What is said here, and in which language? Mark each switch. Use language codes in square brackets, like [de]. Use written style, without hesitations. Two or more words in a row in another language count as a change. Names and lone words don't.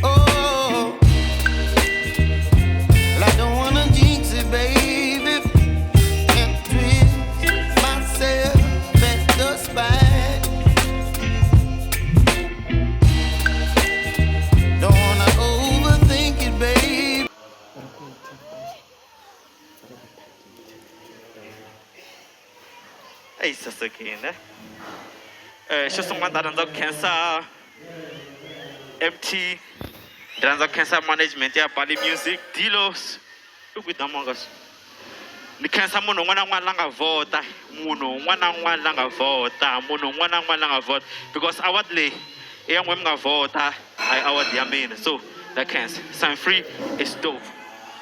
[en] Oh, well, I don't wanna jinx it, baby, and twist myself at the spine. Don't wanna overthink it, baby. Hey, Sasakina. [ts] Xitsonga rhandza ku khensa MT rhandza ku khensa management ya Bali Music Dilos i ku damongas ni khensa munhu un'wana na un'wana la nga vota munhu un'wana na un'wana la nga vota munhu un'wana na un'wana la nga vota because award leyi i ya n'we mi nga vota a hi award ya mina so na khensa Semifree [en] is dope